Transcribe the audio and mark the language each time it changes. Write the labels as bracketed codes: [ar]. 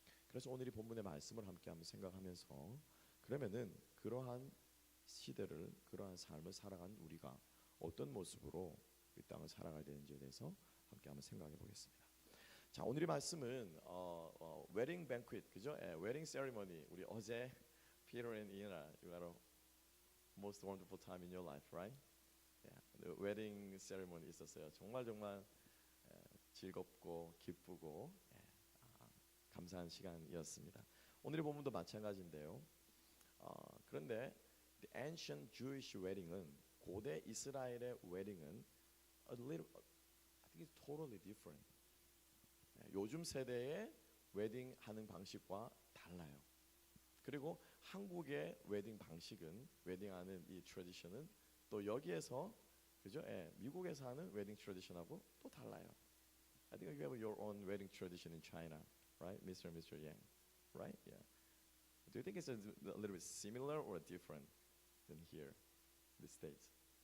[ko] 그래서 오늘 이 본문의 말씀을 함께 한번 생각하면서 그러면은 그러한 시대를 그러한 삶을 살아가는 우리가 어떤 모습으로 이 땅을 살아가야 되는지에 대해서 함께 한번 생각해 보겠습니다. 자, 오늘의 말씀은 웨딩 뱅퀴트, 그죠? 웨딩 세리머니. 우리 어제 피터 앤 이나 [en] most wonderful time in your life, right? Yeah. The wedding ceremony [ko] 있었어요. 정말 즐겁고 기쁘고 감사한 시간이었습니다. 오늘의 본문도 마찬가지인데요. 그런데 [en] the ancient Jewish wedding은 [ko] 고대 이스라엘의 웨딩은 [en] a little, I think it's totally different. [ko] 요즘 세대의 웨딩 하는 방식과 달라요. 그리고 한국의 웨딩 방식은 웨딩하는 이 트래디션은 또 여기에서 그죠? 미국에서 하는 웨딩 트래디션하고 또 달라요. [en] I think you have your own wedding tradition in China, right, Mr. and Mr. Yang, right? Yeah. Do you think it's a little bit similar or different than here, the States?